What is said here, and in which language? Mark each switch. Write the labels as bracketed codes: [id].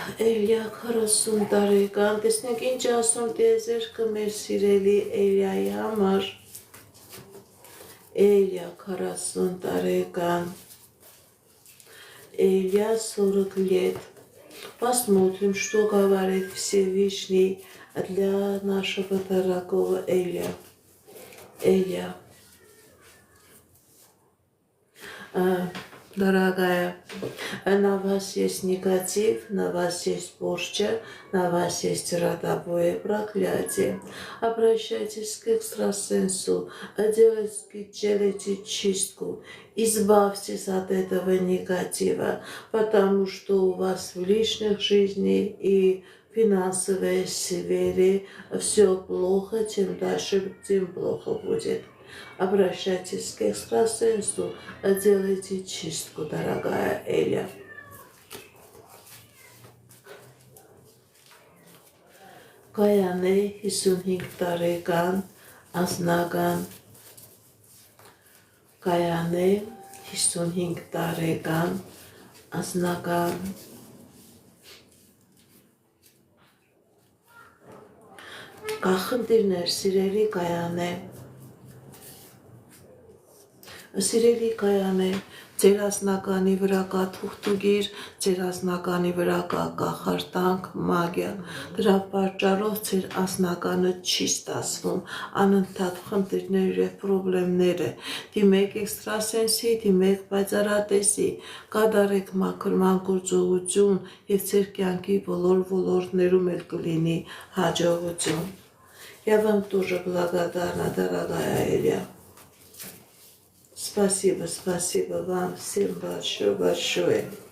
[hy] Էլիա 40 տարեկան, տեսնենք ինչ ասում տիեզերքը մեր սիրելի Էլիայի համար։ Էլիա 40 տարեկան, [ru] Эля 40 лет. Посмотрим, что говорит Всевышний для нашего дорогого Эля. Эля. Дорогая, на вас есть негатив, на вас есть порча, на вас есть родовое проклятие. Обращайтесь к экстрасенсу, делайте чистку, избавьтесь от этого негатива, потому что у вас в личных жизни и финансовой сфере все плохо, тем дальше, тем плохо будет. Обращайтесь к экстрасенсу, делайте чистку, дорогая Эля. [hy] Կայանե 55 տարեկան, անձնական, Կայանե 55 տարեկան, անձնական, Կախնդիրներ, սիրելի Կայանե, Սիրելի Կայանե, ձեր ասնականի վրա կա թուղթուգիր, ձեր ասնականի վրա կա կախարդանք, մագիա, դրա պատճառով ձեր ասնականը չի ստացվում, անընդհատ խնդիրներ և պրոբլեմներ է, դիմեք էքստրասենսի, դիմեք պայծառատեսի, կատարեք մաքրման գործողություն և ձեր կյանքի բոլոր ոլորտներում էլ կլինի հաջողություն։ [ru] Я вам тоже благодарна, дорогая Эля. Спасибо вам всем большое.